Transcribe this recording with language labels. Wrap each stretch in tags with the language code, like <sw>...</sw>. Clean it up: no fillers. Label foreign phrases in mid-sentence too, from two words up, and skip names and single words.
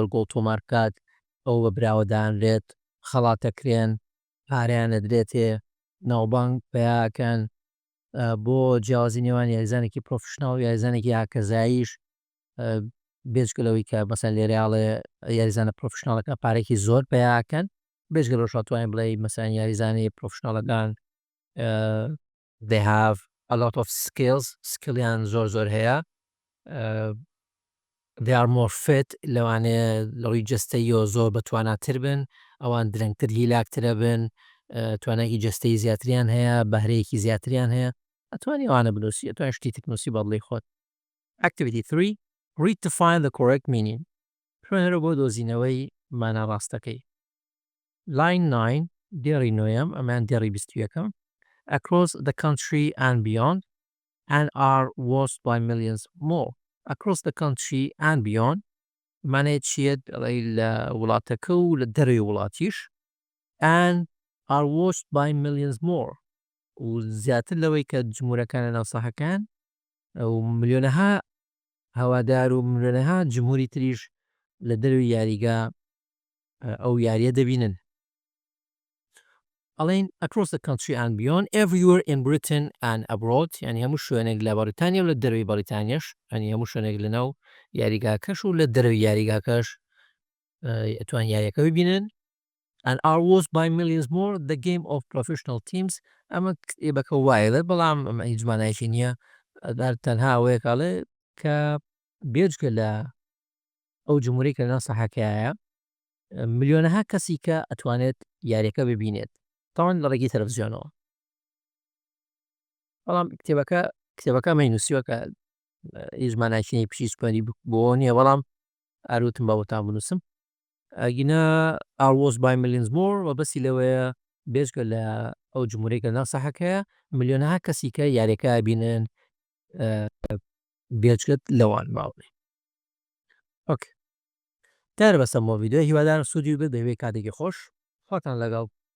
<ckb>گۆڵ تۆمار بکات ئەو بە براوە دانرێت، خەڵات دەکرێن، پارەیان ئەدرێتێ، ناوبانگ پێیاکەن بۆ جیاوازی نێوان یاریزانێکی پرۆفشناڵ و یاریزانێکی یاکەزاییش بێجگە لەوەی کە مەسەن لێرەیاڵێ یاریزانە پرۆفشناڵەکە پارێکی زۆر پێیاکەن، بێژگە لەوەش ئەتوانین بڵێ مەسەن یاریزانی پرۆفشناڵەکان</ckb> <en>they have a lot of skills</en> <ckb>سکلیان زۆر هەیە</ckb> <en>they are more fit</en> <ckb>لەوانەیە لەڕووی جەستەییەوە زۆر بەتواناتر بن، ئەوان درەنگتر هیلاکترە بن، توانایکی جەستەیی زیاتریان هەیە، بەهرەیەکی زیاتریان هەیە، ئەتوانی ئەوانە بنووسی، ئەتوانین شتی تر بنووسی بە دڵی خۆت.</ckb> <en>Activity 3 read to find the correct meaning.</en> <ckb>خوێنەرە بۆ دۆزینەوەی مانە ڕاستەکەی.</ckb> <en>Line 9</en> <ckb>دێڕی نۆیەم ئەمان دێڕی 21ەم</ckb> <en>across the country and beyond and are watched by millions more. Across the country and beyond</en> <ckb>مانێت چیت لە وڵاتەکە و لە دەروی وڵاتیش</ckb> <en>and are watched by millions more</en> <ckb>و زیاتر لەوەی کە جمهورەکانە ناو ساحەکان و ملیۆنەها هەوادار و ملیۆنەها جمهوری تریش لە دەروی یاریگا ئەو یاریە دەبینن.</ckb> <en>ئەڵێن across the country and beyond everywhere in Britain and abroad</en> <ckb>یعنی هەموو شوێنێک لە بەریتانیا و لە دەروی بەریتانیاش ینی هەموو شوێنێک لەناو یاریگاکەش و لە دەروی یاریگاکەش ئەتوان یاریەکە ببینن</ckb> <en>and are watched by millions more the game of professional teams</en> <ckb>ئەمە کتێبەکە وایە بەڵام ئەمە هیچ مانایەکی نییە تەنها ئەوەیە کاڵێ کە بێجگە لە ئەو جمهوری کە لەناو ساحەکەیە ملیۆنەها کەسی کە ئەتوانێت یاریەکە ببینێت تاوان لە ڕێگی تەلەڤیزیۆنەوە بەڵام کتێبەکە ئەمەی نووسیوە کە هیچ مانایەکی پشی سوپەری بۆ نییە بەڵام ئاروتم بەوەتان بنووسم ئەگینە</ckb> <en>are watched by millions more</en> <ckb>و بەسی لەوەیە بێژگە لە ئەو جمهورێک لە ناو ساحەکەیە ملیۆنەها کەسی کە یاریەکە بینن بێجگەت لەوان باوڵێ. ئۆکێ دارە بەسەر بۆ ڤیدیۆ هیوادارم سوودی بێت بەوەی کاتێکی خۆش خۆتان لەگەڵ</ckb>